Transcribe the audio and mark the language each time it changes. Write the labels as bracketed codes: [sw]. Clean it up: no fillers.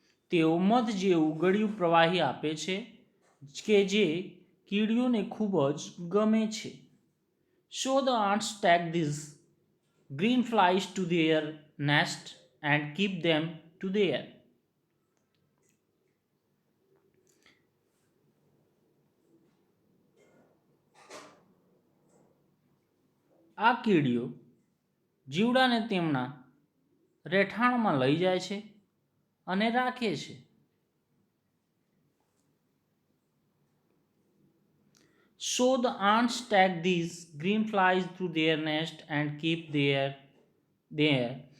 [gu] તેઓ મધ જેવું ગળ્યું પ્રવાહી આપે છે કે જે કીડીઓને ખૂબ જ ગમે છે. [en] So the ants take this green flies to their nest and keep them to there. [gu] આ કીડીઓ જીવડાને તેમના રહેઠાણમાં લઈ જાય છે અને રાખે છે. [en] So the ants take these green flies to their nest and keep there.